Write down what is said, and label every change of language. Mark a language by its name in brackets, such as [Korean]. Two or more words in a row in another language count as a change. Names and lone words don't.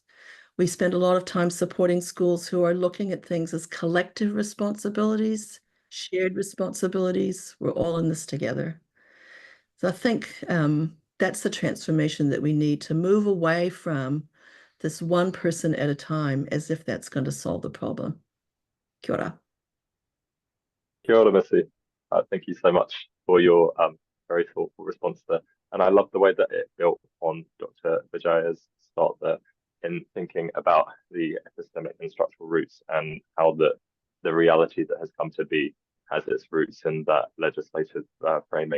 [English] We spend a lot of time supporting schools who are looking at things as collective responsibilities, shared responsibilities. We're all in this together. So I think that's the transformation that we need to move away from this one person at a time as if that's going to solve the problem. [Māori] Kia ora. Kia ora, Missy. [English] Thank you so much for your very thoughtful response there. And I love the way that it built on Dr. Vijaya's start there in thinking about the epistemic and structural roots and how the reality that has come to be has its roots in that legislative framing.